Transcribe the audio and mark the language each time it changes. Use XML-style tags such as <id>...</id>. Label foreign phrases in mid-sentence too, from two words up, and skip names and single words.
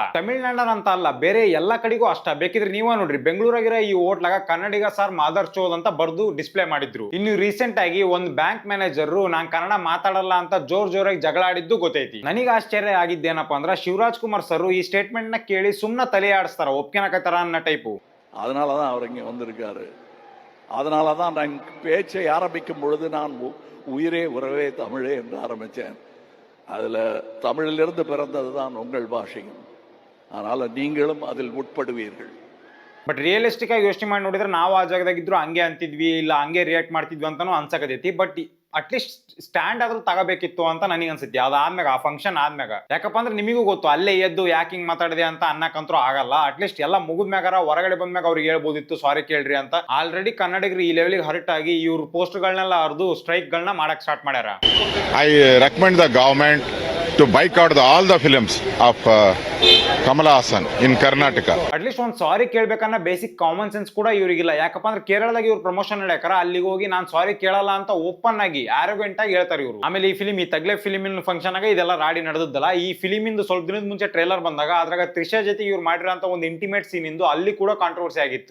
<kn>ತಮಿಳ್ನಾಡ ಅಂತ ಅಲ್ಲ, ಬೇರೆ ಎಲ್ಲಾ ಕಡೆಗೂ ಅಷ್ಟ. ಬೇಕಿದ್ರೆ ನೀವ ನೋಡ್ರಿ, ಬೆಂಗಳೂರಾಗಿರೋ ಈ ಹೋಟ್ಲಾಗ ಕನ್ನಡಿಗ ಸರ್</kn> <hi>मादर चोद</hi> <kn>ಅಂತ ಬರ್ದು ಡಿಸ್ಪ್ಲೇ ಮಾಡಿದ್ರು. ಇನ್ನು ರೀಸೆಂಟ್ ಆಗಿ ಒಂದು</kn> <en>bank manager</en> <kn>ನಾನ್ ಕನ್ನಡ ಮಾತಾಡಲ್ಲ ಅಂತ ಜೋರಾಗಿ ಜಗಳ ಆಡಿದ್ದು ಗೊತ್ತೈತಿ. ನನಗೆ ಆಶ್ಚರ್ಯ ಆಗಿದ್ದೇನಪ್ಪ ಅಂದ್ರೆ ಶಿವರಾಜ್ ಕುಮಾರ್ ಸರ್ ಈ ಸ್ಟೇಟ್ಮೆಂಟ್ ನ ಕೇಳಿ ಸುಮ್ನ ತಲೆ ಆಡಿಸ್ತಾರ, ಒಪ್ಕೊಳಕತ್ತಾರ ಅನ್ನೋ ಟೈಪು.</kn> <ta>அதனால தான் அவர் இங்கே வந்திருக்காரு. அதனால தான் நான் பேச்சை ஆரம்பிக்கும் பொழுது நான் உயிரே உறவே தமிழே என்று ஆரம்பித்தேன். அதில் தமிழிலிருந்து பிறந்தது தான் உங்கள் பாஷையும். அதனால் நீங்களும் அதில் உட்படுவீர்கள்.</ta> <en>but realistic</en> <kn>ಆಗಿ ಯೋಚನೆ ಮಾಡಿ ನೋಡಿದ್ರೆ ನಾವು ಆ ಜಾಗದಾಗಿದ್ರು ಹಂಗೆ ಅಂತಿದ್ವಿ, ಇಲ್ಲ ಹಂಗೆ ರಿಯಾಕ್ಟ್ ಮಾಡ್ತಿದ್ವಿ ಅಂತಾನು ಅನ್ಸಕತೈತಿ.</kn> <en>but atleast stand</en> <kn>ಆದ್ರೂ ತಗೋಬೇಕಿತ್ತು ಅಂತ ನನಗೆ ಅನ್ಸುತ್ತೆ ಅದಾದ್ಮ್ಯಾಗ, ಆ ಫಂಕ್ಷನ್ ಆದ್ಮ್ಯಾಗ. ಯಾಕಪ್ಪ ಅಂದ್ರೆ ನಿಮಗೂ ಗೊತ್ತು ಅಲ್ಲೇ ಎದ್ದು ಯಾಕೆ ಹಿಂಗ್ ಮಾತಾಡಿದೆ ಅಂತ ಅನ್ನಕಂತರೂ ಆಗಲ್ಲ. ಅಟ್ಲೀಸ್ಟ್ ಎಲ್ಲ ಮುಗಿದ್ಮ್ಯಾಗಾರ ಹೊರಗಡೆ ಬಂದ್ಮ್ಯಾಗ ಅವ್ರಿಗೆ ಹೇಳ್ಬೋದಿತ್ತು ಸಾರಿ ಕೇಳ್ರಿ ಅಂತ. ಆಲ್ರೆಡಿ ಕನ್ನಡಿಗರು ಈ ಲೆವೆಲ್ಗೆ ಹರ್ಟ್ ಆಗಿ ಇವ್ರ ಪೋಸ್ಟ್ ಗಳನ್ನೆಲ್ಲ ಹರಿದು ಸ್ಟ್ರೈಕ್ ಗಳನ್ನ ಮಾಡಕ್ ಸ್ಟಾರ್ಟ್ ಮಾಡ್ಯಾರ.</kn> <en>I recommend the government to boycott all the films of Kamal Hassan in Karnataka.</en> <kn>ಅಟ್ಲೀಸ್ಟ್ ಒಂದು ಸಾರಿ ಕೇಳ್ಬೇಕನ್ನ</kn> <en>basic common sense</en> <kn>ಕೂಡ ಇವ್ರಿಗಿಲ್ಲ. ಯಾಕಪ್ಪ ಅಂದ್ರೆ ಕೇರಳದಾಗ ಇವ್ರು ಪ್ರಮೋಷನ್ ನಡೆಯಕಾರ ಅಲ್ಲಿಗೆ ಹೋಗಿ ನಾನು ಸಾರಿ ಕೇಳಲ್ಲ ಅಂತ ಓಪನ್ ಆಗಿ ಆರೋಗ್ಯಂಟ್ ಆಗಿ ಹೇಳ್ತಾರೆ ಇವರು. ಆಮೇಲೆ ಈ ಫಿಲಿಮ್, ಈ ತಗ್ಲೆ ಫಿಲಿಮಿನ ಫಂಕ್ಷನ್ ಆಗ ಇದೆಲ್ಲ ರಾಡಿ ನಡೆದದ್ದಲ್ಲ. ಈ ಫಿಲಿಮ್ ಇಂದು ಸ್ವಲ್ಪ ದಿನದ ಮುಂಚೆ ಟ್ರೇಲರ್ ಬಂದಾಗ ಅದ್ರಾಗ ತ್ರಿಷಾ ಜೊತೆ ಇವ್ರು ಮಾಡಿರೋಂತ ಒಂದು</kn> <en>intimate scene</en> <kn>ಇಂದು ಅಲ್ಲಿ ಕೂಡ ಕಾಂಟ್ರವರ್ಸಿ ಆಗಿತ್ತು.</kn>